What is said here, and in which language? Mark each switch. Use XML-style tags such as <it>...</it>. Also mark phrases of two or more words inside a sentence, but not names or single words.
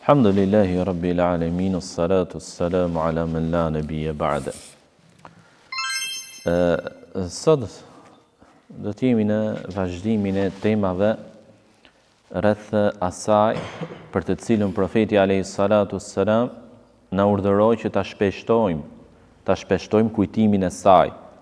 <ar>الحمد لله رب العالمين، الصلاة السلام على من لا نبي بعده.</ar> <sq>Sot do të jemi në vazhdimin e temave rreth asaj për të cilën profeti</sq> <ar>عليه الصلاة والسلام</ar> <sq>na urdhëroi që ta shpeshtojmë kujtimin e saj.</sq>